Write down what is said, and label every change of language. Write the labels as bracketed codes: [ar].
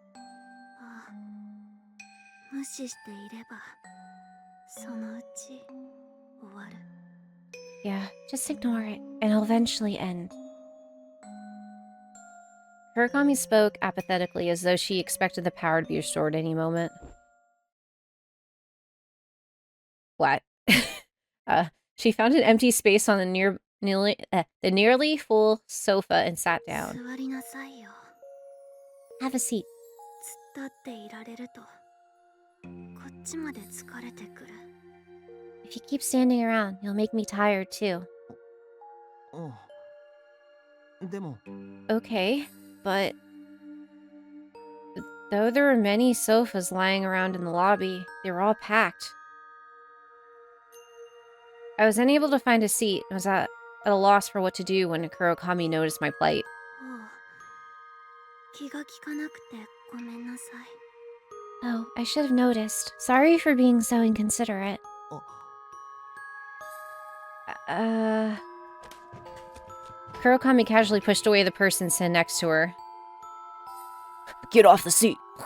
[ja] ああ、無視していればそのうち終わる。 [en] Yeah, just ignore it, and it'll eventually end. Kurokami spoke apathetically, as though she expected the power to be restored any moment. What? She found an empty space on the nearly full sofa and sat down. [ja] 座りなさいよ。 [en] Have a seat. [ja] 突っ立っていられるとこっちまで疲れてくる。 [en] If you keep standing around, you'll make me tired too. [ja] うんでも [en] Okay, but though there were many sofas lying around in the lobby, they were all packed. I was unable to find a seat and was at a loss for what to do when Kurokami noticed my plight. [ja] おう、気が利かなくてごめんなさい。 [en] Oh, I should have noticed. Sorry for being so inconsiderate. [ja] あ [en] Kurokami casually pushed away the person sitting next to her. Get off the seat!